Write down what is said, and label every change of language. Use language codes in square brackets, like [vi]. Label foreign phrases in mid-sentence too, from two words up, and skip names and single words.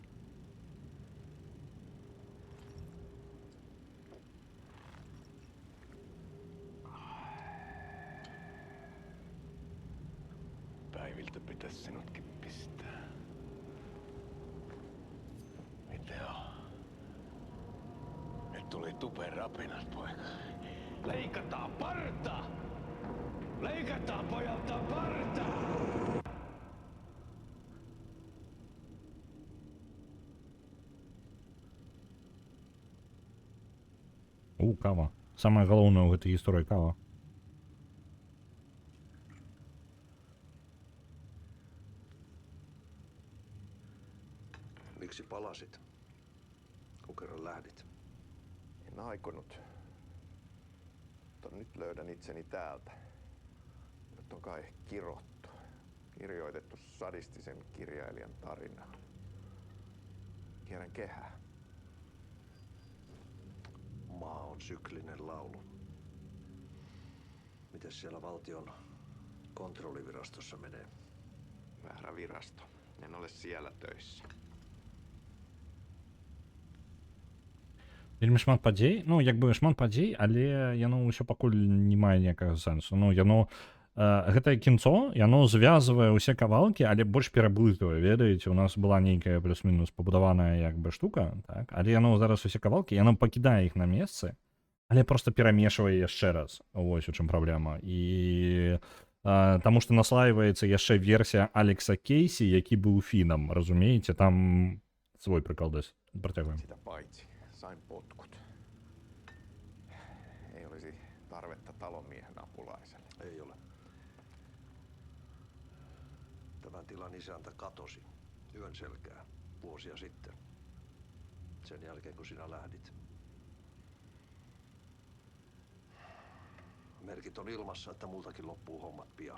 [fi] Päiviltä pitäis sinutkin pistää. Mitä on? Nyt tuli tupen rapinat, poika. Leikataan parta! Leikataan pojalta partaa! [be] Кава. [ru] Самое головное в этой истории кава. [fi] Miksi palasit? Kun kerran lähdit. En aikonut. Mutta nyt löydän itseni täältä. Nyt on kai kirottu. Kirjoitettu sadistisen kirjailijan tarina. Kierrän kehää. Maa on syklinen laulu. Mites siellä valtion kontrollivirastossa menee? Väärä virasto. En ole siellä töissä. [be] Вельмі шмат падзей, ну як бы шмат падзей, але яно ўсё пакуль не мае ніякага сэнсу. Ну яно гэтае кінцо, яно звязвае ўсе кавалкі, але больш пераблытвае, ведаеце, у нас была нейкая плюс-мінус пабудаваная як бы штука, так, але яно зараз усе кавалкі, яно пакідае іх на месцы, але просто перамешвае яшчэ раз. Вось у чым праблема. І таму што наслаіваецца яшчэ версія Алекса Кейсі, які быў фінам, разумееце, там свой прыкалдас. Працягваем. [fi] Sitä paitsi sain potkut. Ei olisi tarvetta talonmiehen apulaiselle. Ei ole. Tämän tilan isäntä katosi yön selkää vuosia sitten. Sen jälkeen kun sinä lähdit. Merkit on ilmassa, että multakin loppuu hommat pian.